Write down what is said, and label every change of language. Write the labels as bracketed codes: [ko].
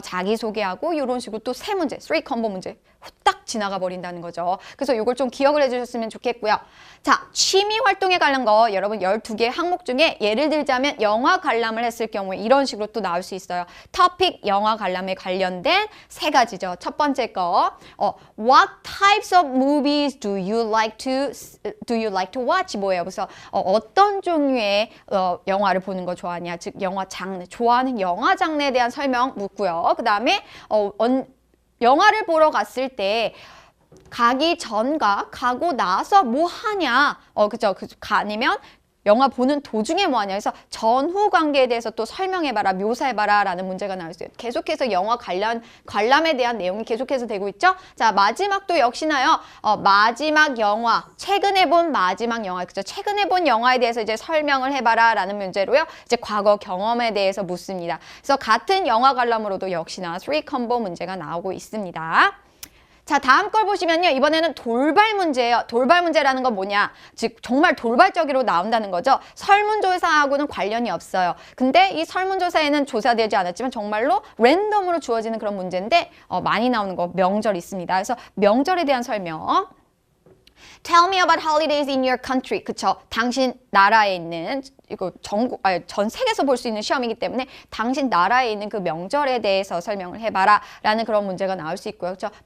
[ko] 자기소개하고 이런 식으로 또 세 문제, 3 컴보 문제 후딱 지나가 버린다는 거죠. 그래서 이걸 좀 기억을 해주셨으면 좋겠고요. 자, 취미 활동에 관한 거 여러분 12개 항목 중에 예를 들자면 영화 관람을 했을 경우에 이런 식으로 또 나올 수 있어요. 토픽 영화 관람에 관련된 세 가지죠. 첫 번째 거, [en] What types of movies do you like to watch? [ko] 뭐예요? 그래서 어떤 종류의 영화를 보는 거 좋아하냐? 즉 영화 장르, 좋아하는 영화 장르에 대한 설명 묻고요. 그 다음에 영화를 보러 갔을 때 가기 전과 가고 나서 뭐 하냐? 그죠? 아니면 영화 보는 도중에 뭐 하냐? 그래서 전후 관계에 대해서 또 설명해봐라, 묘사해봐라 라는 문제가 나올 수 있어요. 계속해서 영화 관람에 대한 내용이 계속해서 되고 있죠? 자, 마지막도 역시나요. 마지막 영화, 최근에 본 마지막 영화, 그죠? 최근에 본 영화에 대해서 이제 설명을 해봐라 라는 문제로요. 이제 과거 경험에 대해서 묻습니다. 그래서 같은 영화 관람으로도 역시나 3 컴보 문제가 나오고 있습니다. 자, 다음 걸 보시면요. 이번에는 돌발 문제예요. 돌발 문제라는 건 뭐냐? 즉 정말 돌발적으로 나온다는 거죠. 설문조사하고는 관련이 없어요. 근데 이 설문조사에는 조사되지 않았지만 정말로 랜덤으로 주어지는 그런 문제인데 많이 나오는 거 명절 있습니다. 그래서 명절에 대한 설명. [en] Tell me about holidays in your country. [ko] 그쵸? 당신 나라에 있는 이거 전 세계에서 볼 수 있는 시험이기 때문에 당신 나라에 있는 그 명절에 대해서 설명을 해봐라 라는 그런 문제가 나올 수 있고요. 그렇죠?